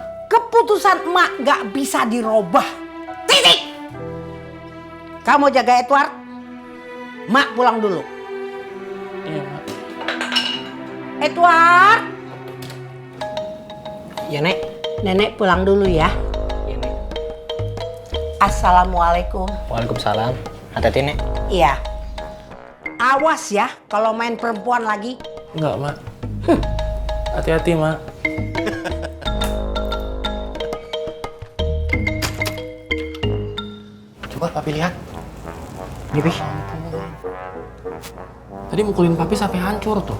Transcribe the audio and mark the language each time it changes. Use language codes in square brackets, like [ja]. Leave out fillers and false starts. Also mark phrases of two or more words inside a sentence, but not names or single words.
[id] Keputusan emak gak bisa dirubah. Titik. Kamu jaga Edward. Mak pulang dulu. Iya, Mak. Edward. Iya, Nek. Nenek pulang dulu ya. Iya, Nek. Assalamualaikum. Waalaikumsalam. Hati-hati, Nek. Iya. Awas ya kalau main perempuan lagi. Enggak, Mak. Hati-hati, Mak. Coba Papi lihat. Ini, Pi. Tadi mukulin Papi sampai hancur tuh.